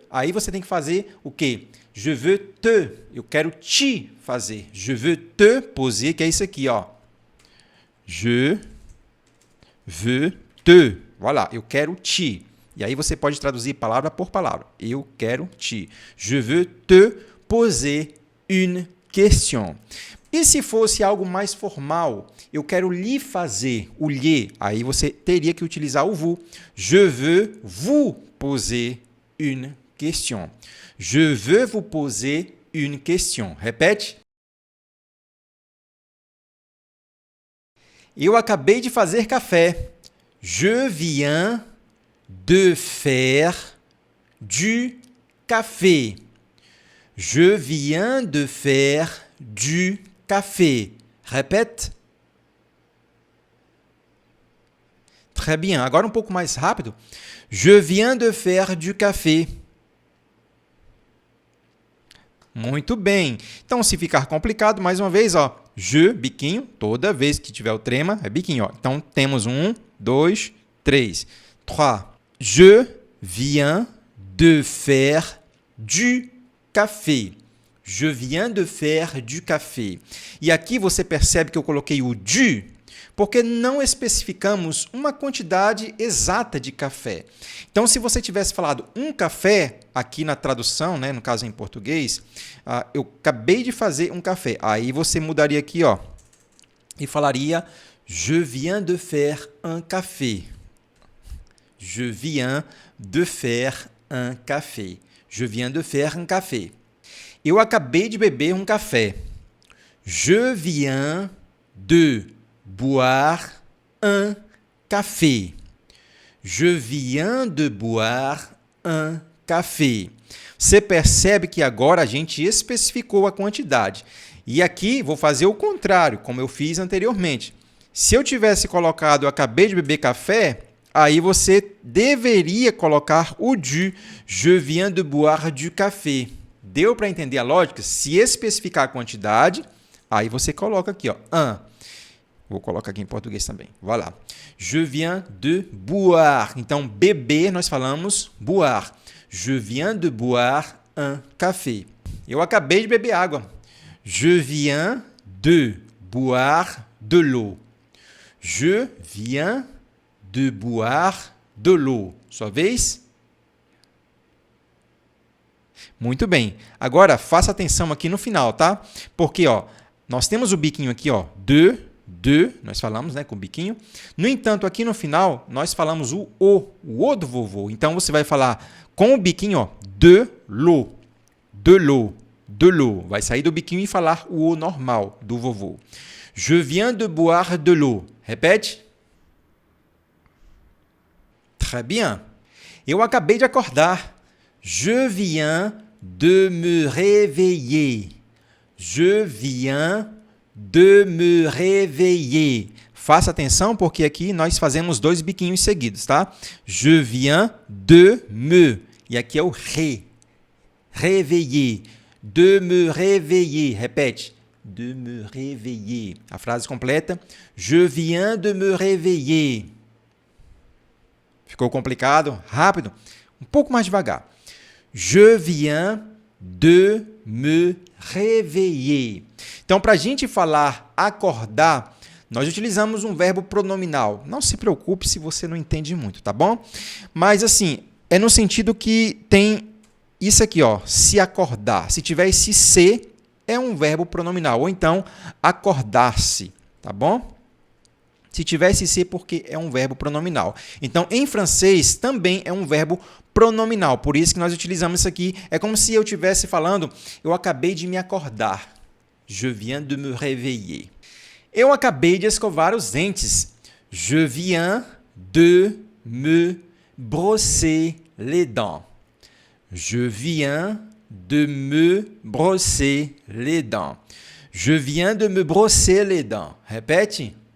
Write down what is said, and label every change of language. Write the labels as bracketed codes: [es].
[pt] Aí você tem que fazer o quê? [fr] Je veux te. [pt] Eu quero te fazer. [fr] Je veux te poser, [pt] que é isso aqui, ó. [fr] Je veux te. Voilà, [pt] eu quero te. E aí você pode traduzir palavra por palavra. Eu quero te. [fr] Je veux te poser une question. [pt] E se fosse algo mais formal, eu quero lhe fazer o lhe, aí você teria que utilizar o vous. [fr] Je veux vous poser une question. Je veux vous poser une question. [pt] Repete. Eu acabei de fazer café. [fr] Je viens de faire du café. Je viens de faire du café. Répète. Très bien. [pt] Agora um pouco mais rápido. [fr] Je viens de faire du café. [pt] Muito bem. Então, se ficar complicado, mais uma vez, ó. Je, biquinho. Toda vez que tiver o trema, é biquinho, ó. Então, temos 1, 2, 3. 3. [fr] Je viens de faire du café. Je viens de faire du café. [pt] E aqui você percebe que eu coloquei o du, porque não especificamos uma quantidade exata de café. Então, se você tivesse falado um café, aqui na tradução, né, no caso em português, eu acabei de fazer um café. Aí você mudaria aqui, ó, e falaria [fr] Je viens de faire un café. Je viens de faire un café. Je viens de faire un café. [pt] Eu acabei de beber um café. [fr] Je viens de boire un café. Je viens de boire un café. [pt] Você percebe que agora a gente especificou a quantidade. E aqui vou fazer o contrário, como eu fiz anteriormente. Se eu tivesse colocado eu acabei de beber café, aí você deveria colocar o du. [fr] Je viens de boire du café. [pt] Deu para entender a lógica? Se especificar a quantidade, aí você coloca aqui, ó, un. Vou colocar aqui em português também. [fr] Voilà. Je viens de boire. [pt] Então, beber, nós falamos boire. [fr] Je viens de boire un café. [pt] Eu acabei de beber água. [fr] Je viens de boire de l'eau. Je viens de boire de l'eau. [pt] Sua vez? Muito bem. Agora, faça atenção aqui no final, tá? Porque, ó, nós temos o biquinho aqui, ó, de, nós falamos, né, com o biquinho. No entanto, aqui no final, nós falamos o O do vovô. Então, você vai falar com o biquinho, ó, [fr] de l'eau, de l'eau, de l'eau. [pt] Vai sair do biquinho e falar o O normal do vovô. [fr] Je viens de boire de l'eau. [pt] Repete. [fr] Très bien. [pt] Eu acabei de acordar. [fr] Je viens de me réveiller. Je viens de me réveiller. [pt] Faça atenção porque aqui nós fazemos 2 biquinhos seguidos, tá? [fr] Je viens de me. [pt] E aqui é o ré. [fr] Réveiller. De me réveiller. [pt] Repete. [fr] De me réveiller. [pt] A frase completa. [fr] Je viens de me réveiller. [pt] Ficou complicado? Rápido? Um pouco mais devagar. [fr] Je viens de me réveiller. [pt] Então, para a gente falar acordar, nós utilizamos um verbo pronominal. Não se preocupe se você não entende muito, tá bom? Mas, assim, é no sentido que tem isso aqui, ó, se acordar. Se tiver esse se, é um verbo pronominal. Ou então, acordar-se, tá bom? Se tiver esse se, porque é um verbo pronominal. Então, em francês, também é um verbo pronominal. Por isso que nós utilizamos isso aqui. É como se eu estivesse falando, eu acabei de me acordar. [fr] Je viens de me réveiller. [pt] Eu acabei de escovar os dentes. [fr] Je viens de me brosser les dents. Je viens de me brosser les dents. Je viens de me brosser les dents. Répète.